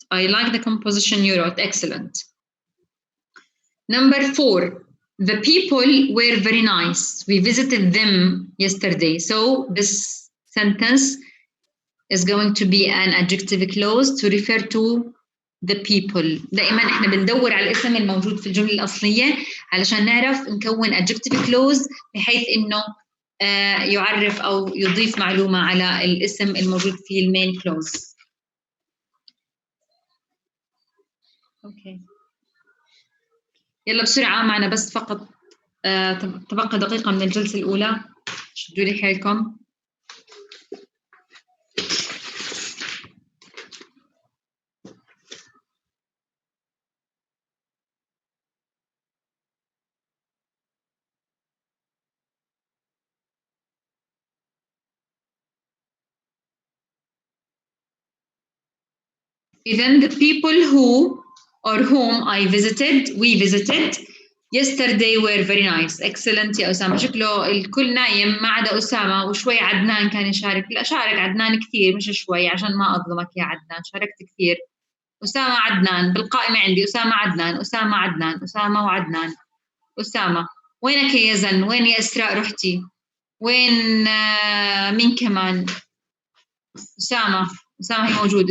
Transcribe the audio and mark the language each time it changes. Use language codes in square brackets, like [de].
[en] I like the composition you wrote. Excellent. Number 4, the people were very nice. We visited them yesterday. So this sentence is going to be an adjective clause to refer to the people. [ar] دائما احنا بندور على الاسم الموجود في الجملة الأصلية علشان نعرف نكون adjective clause بحيث انه يعرف او يضيف معلومة على الاسم الموجود في المين clause. اوكي. يلا بسرعة معنا بس فقط تبقى دقيقة من الجلسة الأولى. شدوا لي حيلكم. [en] Then the people who or whom I visited, we visited yesterday were very nice. Excellent [ar] يا أسامة. شكله الكل نايم ما عدا أسامة وشوي عدنان كان يشارك. لا شارك عدنان كثير مش شوي عشان ما أظلمك يا عدنان. شاركت كثير. أسامة عدنان بالقائمة عندي. أسامة عدنان أسامة عدنان أسامة وعدنان. أسامة وينك يا زن؟ وين يا إسراء رحتي؟ وين مين كمان؟ أسامة هي موجود.